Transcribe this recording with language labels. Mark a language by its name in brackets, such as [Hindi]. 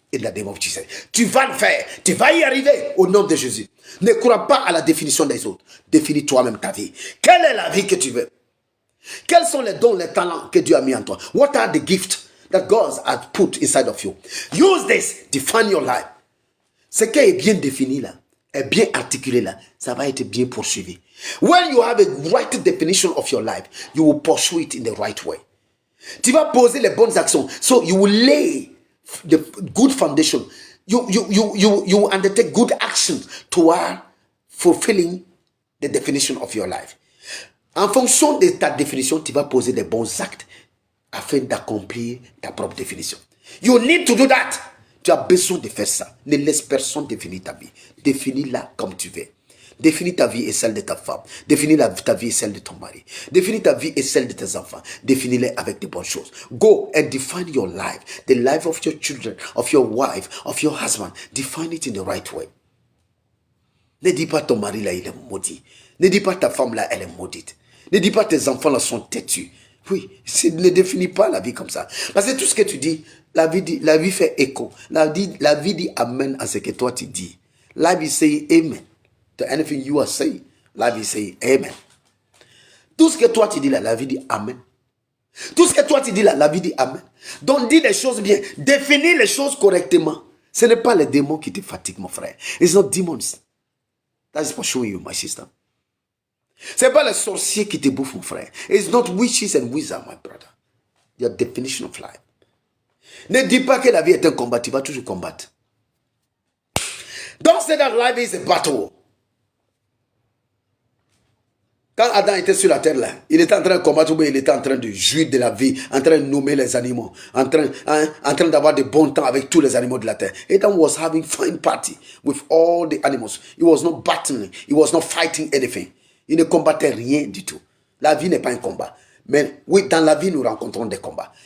[English] In the name of Jesus. [French] Tu vas le faire. Tu vas y arriver au nom de Jésus. Ne crois pas à la définition des autres. Définis toi-même ta vie. Quelle est la vie que tu veux? Quels sont les dons, les talents que Dieu a mis en toi? [English] What are the gifts that God has put inside of you? Use this. Define your life. [French] Ce qui est bien défini là, est bien articulé là, ça va être bien poursuivi. [English] When you have a right definition of your life, you will pursue it in the right way. [French] Tu vas poser les bonnes actions. [English] So you will lay the good foundation. You will undertake good actions toward fulfilling the definition of your life. [French] En fonction de ta définition, tu vas poser des bons actes afin d'accomplir ta propre définition. [English] You need to do that. [French] Tu as besoin de faire ça. Ne laisse personne définir ta vie. Définis-la comme tu veux. Définis ta vie et celle de ta femme. Définis ta vie et celle de ton mari. Définis ta vie et celle de tes enfants. Définis-les avec de bonnes choses. [English] Go and define your life. The life of your children, of your wife, of your husband. Define it in the right way. [French] Ne dis pas ton mari là, il est maudit. Ne dis pas ta femme là, elle est maudite. Ne dis pas tes enfants là sont têtus. Oui, ne définis pas la vie comme ça. Parce que tout ce que tu dis, la vie fait écho. La vie dit amen à ce que toi tu dis. La vie [English] say amen. To anything you are saying, [French] la vie [English] say amen. [French] Tout ce que toi tu dis là, la vie dit amen. Tout ce que toi tu dis là, la vie dit amen. Donc dis les choses bien. Définis les choses correctement. Ce n'est pas les démons qui te fatiguent, mon frère. [English] It's not demons. That is for showing you, my sister. [French] Ce n'est pas les sorciers qui te bouffent, mon frère. [English] It's not witches and wizards, my brother. Your definition of life. [French] Ne dis pas que la vie est un combat, tu vas toujours combattre. [English] Don't say that life is a battle. [French] Quand Adam était sur la terre là, il était en train de combattre, mais il était en train de jouir de la vie, en train de nommer les animaux, en train d'avoir de bons temps avec tous les animaux de la terre. [English] Adam was having fine party with all the animals. He was not battling, he was not fighting anything. [French] Il ne combattait rien du tout. La vie n'est pas un combat. Mais oui, dans la vie, nous rencontrons des combats.